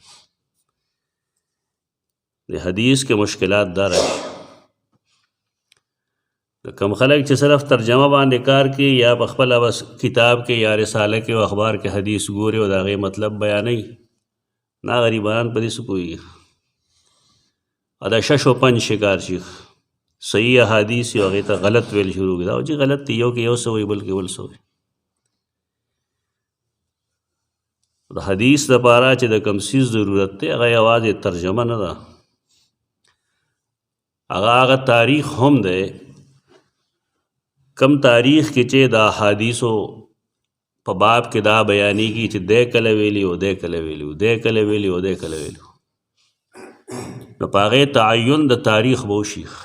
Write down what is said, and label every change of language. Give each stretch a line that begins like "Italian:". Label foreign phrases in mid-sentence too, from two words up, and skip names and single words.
Pashto: د حدیث کې مشکلات دا راشي، کم خلک چې صرف ترجمه باندې کار کوي یا په خپله بس کتاب کې یا رساله کې او اخبار کې حدیث ګوري او د هغې مطلب بیانوي، نه غریبان په دې څه پوهېږي، او دا
Persian: شش و پنج
Pashto: شکار شي، صحیح احادیث یو هغې ته غلط ویل شروع کړي، دا چې غلط دی، یو کې یو څه وایي بل کې بل څه وایي. د حدیث دپاره چې د کوم څیز ضرورت دی هغه یوازې ترجمه نه ده، هغه تاریخ هم دی، کم تاریخ کې چې د احادیثو په باب کې دا بیانېږي چې دی کله ویلي او دی کله ویلي او دی کله ویلي او دی کله ویلي، نو په هغې تعین د تاریخ به وشي.